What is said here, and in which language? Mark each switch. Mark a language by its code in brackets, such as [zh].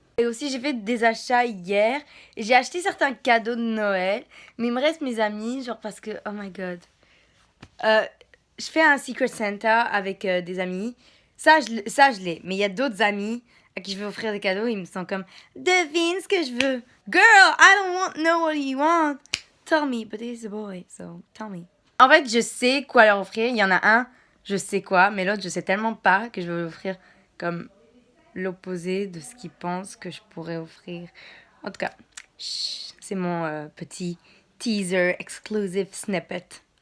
[fr] Et aussi j'ai fait des achats hier et j'ai acheté certains cadeaux de Noël, mais il me reste mes amis, genre parce que, [en] oh my god, [fr] euh, je fais un Secret Santa avec des amis, ça je l'ai, mais il y a d'autres amis à qui je veux offrir des cadeaux, ils me sont comme, devine ce que je veux. [en] Girl, I don't know what you want. Tell me, but he's a boy, so tell me. [fr] En fait, je sais quoi leur offrir. Il y en a un, je sais quoi, mais l'autre, je sais tellement pas que je vais lui offrir comme l'opposé de ce qu'il pense que je pourrais offrir. En tout cas, c'est mon petit [en] teaser exclusive snippet.